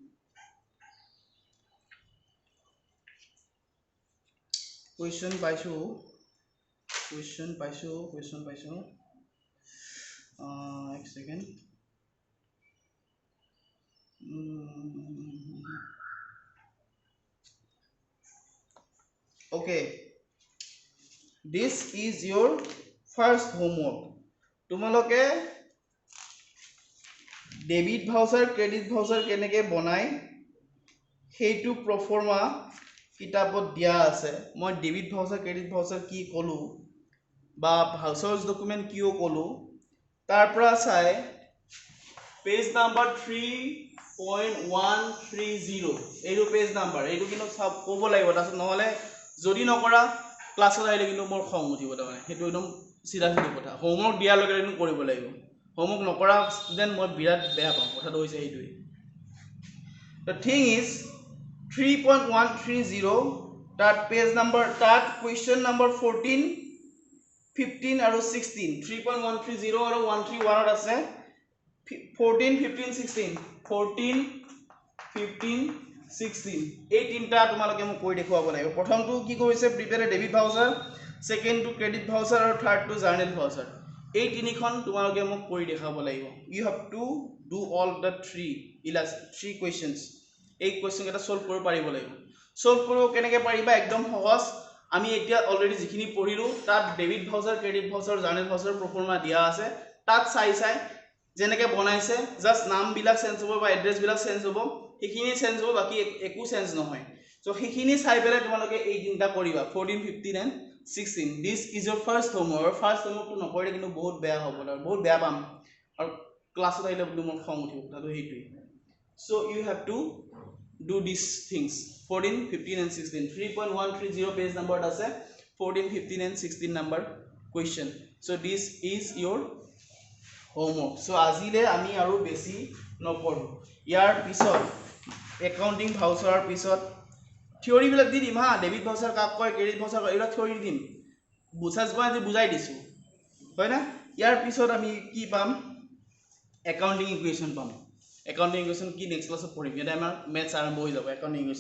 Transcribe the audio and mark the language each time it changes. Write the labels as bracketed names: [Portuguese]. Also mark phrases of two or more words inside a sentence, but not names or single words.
[Assamese] পাইছো এক সেকেন্ড [English] okay this is your first homework [Assamese] তোমালোকে [English] debit voucher credit voucher [Assamese] কেনেকৈ বনাই সেইটো প্ৰফৰ্মা কিতাপত দিয়া আছে মই [English] debit voucher credit voucher [Assamese] কি কলো বা [English] vouchers document [Assamese] কিও কলো তাৰ পৰা চাই [English] page number [Assamese] 3.130 এইটো [English] page number [Assamese] এইটো কিন্তু সব ক'ব লাগিব তাছত নহলে যদি নকৰা ক্লাছত আহিলে কিন্তু মোৰ খং উঠিব তাৰমানে সেইটো একদম সিধা কথা হোমৱৰ্ক দিয়াৰ লগে লগে কৰিব লাগিব হোমৱৰ্ক নকৰা ষ্টুডেন্ট মই বিৰাট বেয়া পাওঁ কথাটো হৈছে এইটোই [English] the thing is 3.130 that page number that question number 14 15 [Assamese] আৰু 16 3.130 আৰু 131 আছে 14 15 16 এই তিনটা তোমালোকে মোক কৈ দেখুৱাব লাগিব প্ৰথমটো কি কৈছে [English] prepare debit voucher second to credit voucher [Assamese] আৰু [English] third to journal voucher [Assamese] এই তিনিখন তোমালোকে মোক কৈ দেখাব লাগিব [English] you have to do all the three questions [Assamese] এই কোৱেশ্চন এটা সলভ কৰিব পাৰিব লাগিব সলভ কৰিব কেনেকৈ পাৰিবা একদম সহজ আমি এতিয়া অলৰেডি যিখিনি পঢ়িলো তাত [English] debit voucher credit voucher journal voucher proforma [Assamese] দিয়া আছে তাত চাই যেনেকৈ বনাইছে জাস্ট নাম বিলাক চেঞ্জ হ'ব বা এড্ৰেছ বিলাক চেঞ্জ হ'ব সেইখিনি চেঞ্জ হ'ব বাকি একো চেঞ্জ নহয় সো সেইখিনি চাই পেলাই তোমালোকে এই তিনটা কৰিবা [English] 14 15 and 16 this is your first homework [Assamese] to নকৰিলে কিন্তু বহুত বেয়া হ'ব আৰু বহুত বেয়া পাম আৰু ক্লাছত আহিলে বুলি মোৰ খং উঠিব তাতো হেইটোই [English] so you have to do these things 14 15 and 16 3.130 page number আছে 14 15 and 16 number question so this is your homework so [Assamese] আজিলে আমি আৰু বেছি নপঢ়ো ইয়াৰ পিছত [English] accounting voucher [Assamese] পিছত থিওৰি বিলাক দি দিম হা [English] debit voucher [Assamese] কাক কয় [English] credit voucher [Assamese] এইবিলাক থিওৰি দিম বুজাই দিছো হয় না ইয়াৰ পিছত আমি কি পাম [English] accounting equation [Assamese] পাম [English] accounting equation [Assamese] কি [English] next class [Assamese] পঢ়িম এটা আমাৰ মেথছ আৰম্ভ হৈ যাব [English] accounting equation